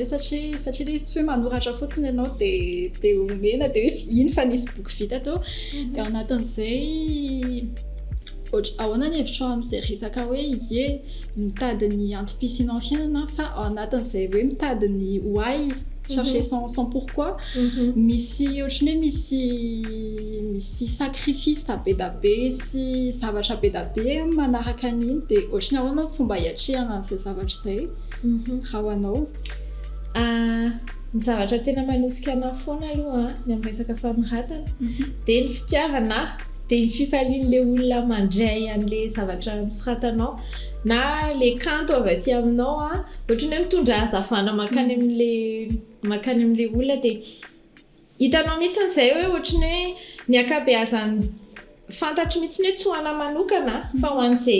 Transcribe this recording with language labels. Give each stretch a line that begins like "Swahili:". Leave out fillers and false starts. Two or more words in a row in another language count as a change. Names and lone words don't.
Malagasy: satria le izy tsy hoe manoratra fotsiny ianao dia omena dia hoe iny fa nisy boky vita tao dia ao anatin'izay ahoana ny hevitra ao amin'izay resaka hoe mitady ny antom-pisianao amin'ny fiainana fa ao anatin'izay hoe mitady ny why
French: chercher son pourquoi
Malagasy: misy ohatrany hoe misy sacrifice be da be sy zavatra be da be manaraka an'iny dia ohatrany ahoana ny fomba hiatrehana an'izay zavatra izay raha ho anao ny zavatra tena manosika ana foana aloha ny amin'ny resaka fanoratana dia ny fitiavana dia ny fifalian'ilay olona mandray an'ilay zavatra nosoratanao na le kanto avy aty aminao ohatrany hoe mitondra hazavana makany amin'ilay olona dia hitanao mihitsy an'izay hoe ohatrany hoe ny ankabeazany fantatro mihitsy hoe tsy ho ana manokana fa ho an'izay